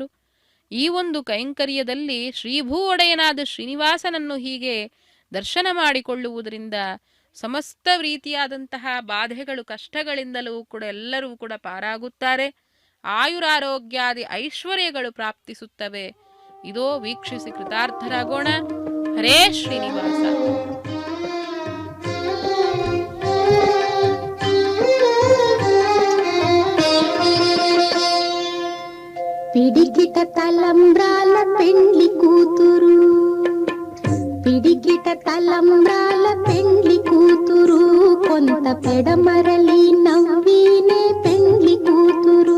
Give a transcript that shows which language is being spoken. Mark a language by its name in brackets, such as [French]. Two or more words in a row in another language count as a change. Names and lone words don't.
[Kannada] ಈ ಒಂದು ಕೈಂಕರ್ಯದಲ್ಲಿ ಶ್ರೀಭೂ ಒಡೆಯನಾದ ಶ್ರೀನಿವಾಸನನ್ನು ಹೀಗೆ ದರ್ಶನ ಮಾಡಿಕೊಳ್ಳುವುದರಿಂದ ಸಮಸ್ತ ರೀತಿಯಾದಂತಹ ಬಾಧೆಗಳು ಕಷ್ಟಗಳಿಂದಲೂ ಕೂಡ ಎಲ್ಲರೂ ಕೂಡ ಪಾರಾಗುತ್ತಾರೆ. ಆಯುರಾರೋಗ್ಯಾದಿ ಐಶ್ವರ್ಯಗಳು ಪ್ರಾಪ್ತಿಸುತ್ತವೆ. ಇದೋ ವೀಕ್ಷಿಸಿ ಕೃತಾರ್ಥರಾಗೋಣ. ಹರೇ ಶ್ರೀನಿವಾಸ. [Telugu] పిడికిట తలంబ్రాల పెండ్లి కూతురు, పిడికిట తలంబ్రాల పెండ్లి కూతురు, కొంత పెడమరలి నవ్వినే పెండ్లి కూతురు.